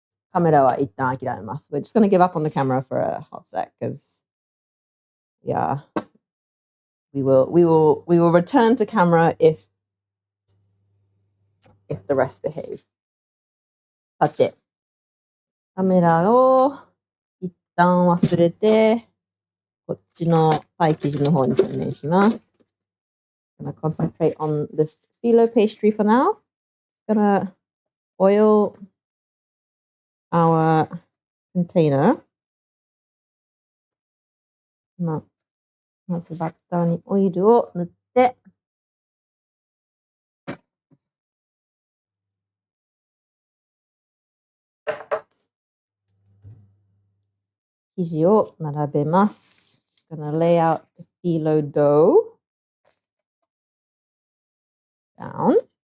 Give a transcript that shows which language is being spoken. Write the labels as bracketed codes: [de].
[ja] カメラは一旦諦めます。 [en] We're just gonna give up on the camera for a hot sec, because yeah, we will return to camera if the rest behave. [ja] さて、カメラを一旦忘れて、こっちのパイ生地の方に専念します。 [en] Gonna concentrate on this phyllo pastry for now. Gonna oil our container. [ja] まずバッターにオイルを塗って、生地を並べます。 [en] Just gonna lay out the phyllo dough down.